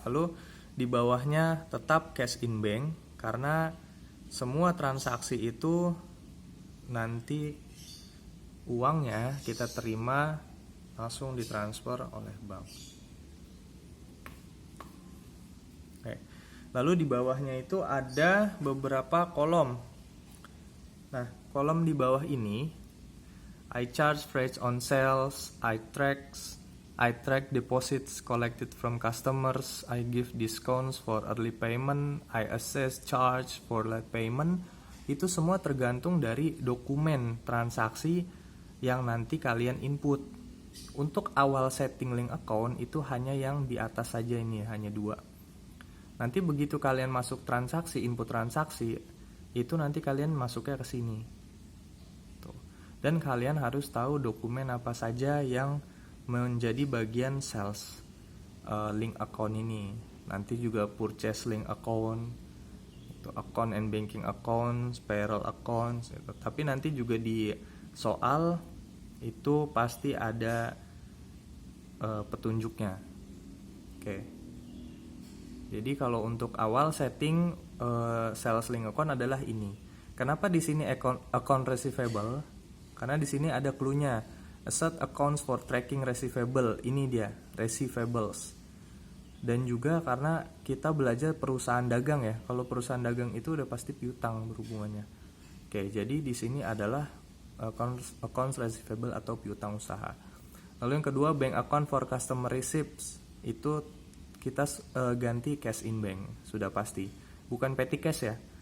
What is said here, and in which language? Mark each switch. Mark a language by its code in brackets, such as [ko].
[id] Lalu di bawahnya tetap cash in bank, karena semua transaksi itu nanti uangnya kita terima langsung ditransfer oleh bank. Oke. Lalu di bawahnya itu ada beberapa kolom. Nah, kolom di bawah ini, [en] I charge freight on sales, I track deposits collected from customers, I give discounts for early payment, I assess charge for late payment. [id] Itu semua tergantung dari dokumen transaksi yang nanti kalian input. Untuk awal setting link account itu hanya yang di atas saja, ini hanya 2. Nanti begitu kalian masuk transaksi, input transaksi, itu nanti kalian masuknya ke sini. Dan kalian harus tahu dokumen apa saja yang menjadi bagian sales link account ini. Nanti juga purchase link account, itu account and banking account, payroll account gitu. Tapi nanti juga di soal itu pasti ada petunjuknya. Oke. Jadi kalau untuk awal setting sales link account adalah ini. Kenapa di sini account receivable? Karena di sini ada clue-nya. [en] Set accounts for tracking receivable. [id] Ini dia, receivables. Dan juga karena kita belajar perusahaan dagang ya. Kalau perusahaan dagang itu udah pasti piutang berhubungannya. Oke, jadi di sini adalah accounts receivable atau piutang usaha. Lalu yang kedua, [en] bank account for customer receipts. [id] Itu kita ganti cash in bank, sudah pasti. Bukan petty cash ya.